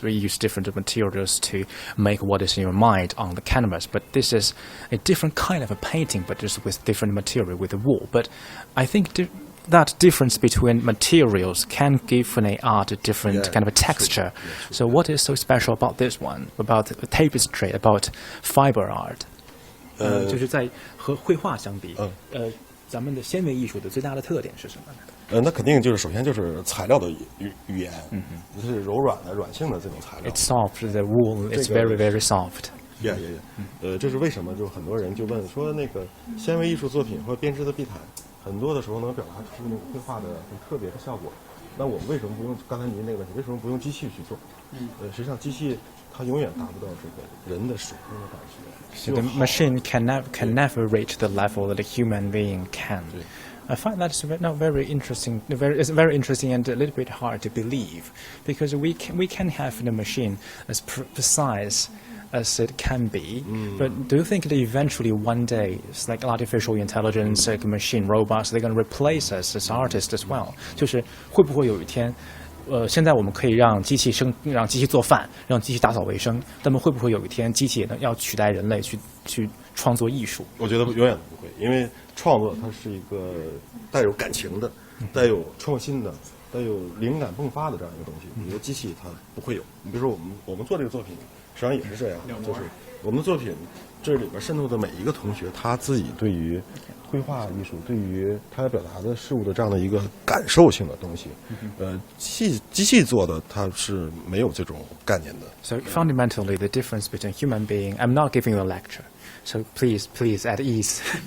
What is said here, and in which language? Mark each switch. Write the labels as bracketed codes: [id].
[en] We use different materials to make what is in your mind on the canvas. But this is a different kind of a painting, but just with different material, with the wool. But I think that difference between materials can give an art a different kind of a texture. So what is so special about this one? About tapestry? About fiber art? [zh] 就是在和绘画相比，咱们的纤维艺术的最大的特点是什么呢？那肯定就是首先就是材料的语言，就是柔软的、软性的这种材料。 [en] It's soft. The wool is very, very soft. Yeah. [zh] 这是为什么？就很多人就问说，那个纤维艺术作品或者编织的地毯，很多的时候能表达出那个绘画的很特别的效果。那我们为什么不用刚才您那个问题？为什么不用机器去做？实际上机器它永远达不到这个人的手工的感觉。 [en] So the machine can never reach the level that a human being can. I find that's not very interesting. It's very interesting and a little bit hard to believe, because we can have the machine as precise as it can be. But do you think that eventually one day it's like artificial intelligence, like machine robots, they're going to replace us as artists as well? [zh] 就是会不会有一天？现在我们可以让机器做饭，让机器打扫卫生，那么会不会有一天机器要取代人类去创作艺术？我觉得永远不会，因为创作它是一个带有感情的、带有创新的、带有灵感迸发的这样一个东西。你的机器它不会有。你比如说我们做这个作品，实际上也是这样，就是我们的作品这里边渗透的每一个同学，他自己对于绘画艺术，对于他要表达的事物的这样的一个感受性的东西，机器做的它是没有这种概念的。 [en] So fundamentally, the difference between human being. I'm not giving you a lecture, so please at ease.